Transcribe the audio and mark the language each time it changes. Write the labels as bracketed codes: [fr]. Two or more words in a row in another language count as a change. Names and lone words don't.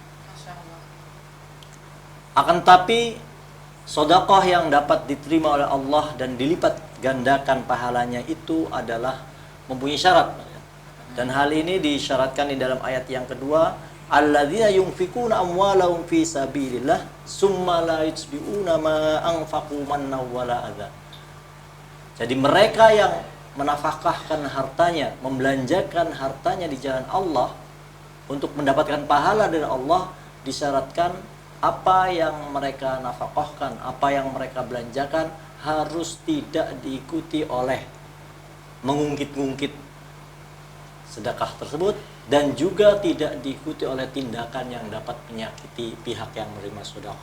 [id] Akan tapi sedekah yang dapat diterima oleh Allah dan dilipat gandakan pahalanya itu adalah mempunyai syarat. Dan hal ini disyaratkan di dalam ayat yang kedua, [ar] الذين ينفقون أموالهم في سبيل الله ثم لا يتبعون ما أنفقوا منا ولا أذى. [id] Jadi mereka yang menafkahkan hartanya, membelanjakan hartanya di jalan Allah untuk mendapatkan pahala dari Allah, disyaratkan apa yang mereka nafkahkan, apa yang mereka belanjakan harus tidak diikuti oleh mengungkit-ungkit sedekah tersebut, dan juga tidak diikuti oleh tindakan yang dapat menyakiti pihak yang menerima sedekah.